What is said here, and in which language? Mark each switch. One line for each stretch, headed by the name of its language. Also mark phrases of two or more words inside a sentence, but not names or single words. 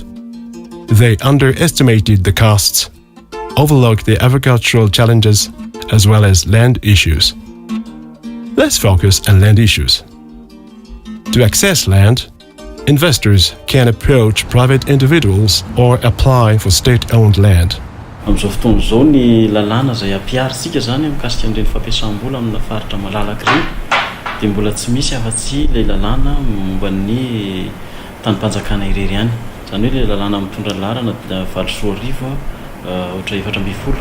English: They underestimated the costs, overlooked the agricultural challenges, as well as land issues. Let's focus on land issues. To access land, investors can approach private individuals or apply for state-owned land.
Malagasy: Amin'izao fotoana izao ny lalàna izay ampiarisika zany mikasika an'ireny fampiasam-bola amina faritra malalaka ireny dia mbola tsy misy afa-tsy ilay lalàna momba ny tany-panjakana irery ihany. Zany hoe ilay lalàna mitondra laharana valosoa arivo ohatra 420.